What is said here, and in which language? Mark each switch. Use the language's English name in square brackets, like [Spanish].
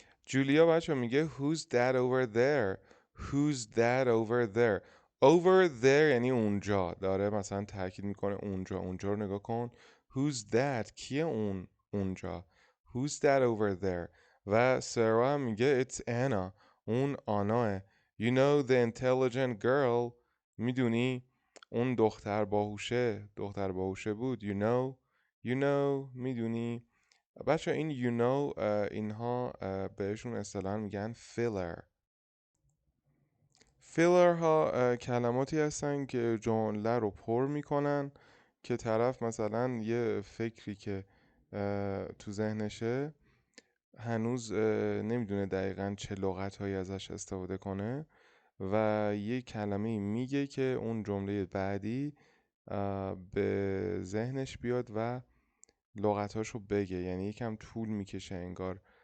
[Persian] جولیا بچه میگه [English] Who's that over there? Who's that over there? Over there [Persian] یعنی اونجا، داره مثلا تاکید میکنه اونجا رو نگاه کن. [English] Who's that؟ [Persian] کیه اونجا؟ [English] Who's that over there؟ [Persian] و سارا هم میگه [English] It's Anna. [Persian] اون آناه. [English] You know the intelligent girl. [Persian] میدونی اون دختر باهوشه بود. [English] You know [Persian] میدونی. بچه این [English] you know [Persian] اینها بهشون اصطلاحاً میگن filler ها کلماتی هستن که جمله رو پر میکنن که طرف مثلا یه فکری که تو ذهنشه هنوز نمیدونه دقیقاً چه لغت هایی ازش استفاده کنه و یه کلمه میگه که اون جمله بعدی به ذهنش بیاد و لغتاشو بگه. یعنی یکم طول میکشه انگار